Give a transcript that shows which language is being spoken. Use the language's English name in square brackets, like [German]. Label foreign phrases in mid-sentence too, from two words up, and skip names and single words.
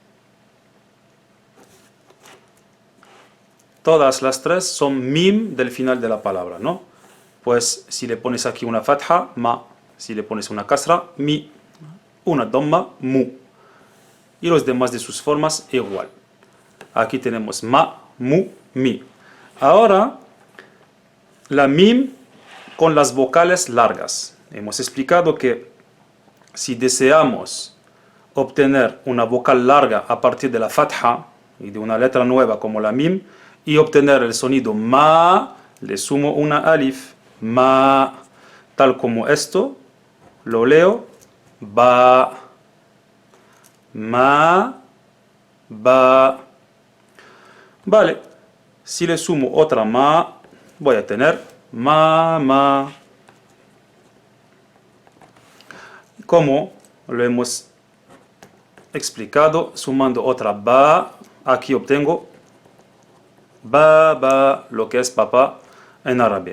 [Spanish] Todas las tres son mim del final de la palabra, ¿no? Pues si le pones aquí una fatha, ma. Si le pones una kasra, mi. Una dhamma, mu. Y los demás de sus formas igual. Aquí tenemos ma, mu, mi. Ahora, la mim con las vocales largas. Hemos explicado que si deseamos obtener una vocal larga a partir de la fatha y de una letra nueva como la mim, y obtener el sonido ma, le sumo una alif, ma, tal como esto, lo leo, ba, ma, ba. Vale, si le sumo otra ma, voy a tener ma. Como lo hemos explicado, sumando otra ba, aquí obtengo ba, lo que es papá en árabe.